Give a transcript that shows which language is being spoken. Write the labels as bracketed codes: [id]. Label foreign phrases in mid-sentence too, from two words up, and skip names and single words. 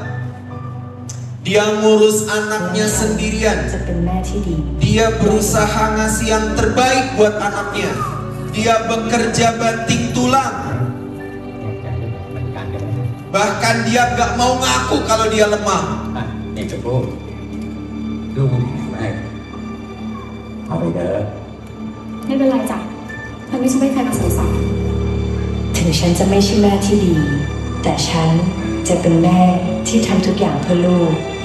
[id] Dia ngurus anaknya sendirian. Dia berusaha ngasih yang terbaik buat anaknya. Dia bekerja banting tulang. Bahkan dia gak mau ngaku kalau dia lemah. [th] ไม่เป็นไรจ้ะฉันไม่ใช่ใครมาสงสารถึงฉันจะไม่ใช่แม่ที่ดี แต่ฉันจะเป็นแม่ที่ทำทุกอย่างเพื่อลูก